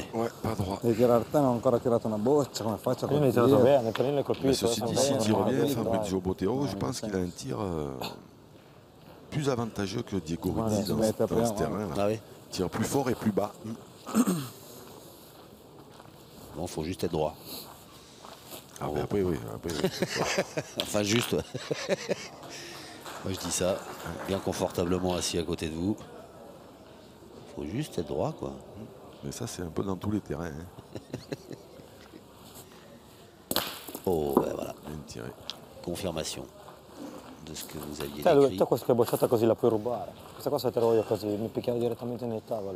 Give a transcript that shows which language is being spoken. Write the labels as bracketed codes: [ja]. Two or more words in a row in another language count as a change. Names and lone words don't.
[fr] Ouais, pas droit. [it] Devi tirare te, non ho ancora tirato una boccia, come faccio a Io mi hai tirato colpire? bene, per lì l'hai colpito. [fr] Mais ceci dit, s'il tire bien, Fabrizio Bottero, Bottero, je pense qu'il a un tir plus avantageux que Diego Rizzi Ouais, dans ce terrain. Ah oui. Tire plus fort et plus bas. Bon, faut juste être droit. Ah, ben après, oui. Après, oui. Enfin, juste. Moi, je dis ça, bien confortablement assis à côté de vous. Faut juste être droit, quoi. Mais ça, c'est un peu dans tous les terrains. Hein. Oh, ben voilà. Bien tiré. Confirmation de ce que vous aviez [it] Te [fr] décrit. [it] questa che bocciata così la puoi rubare. Questa cosa te la voglio così, mi picchiano direttamente nel tavolo.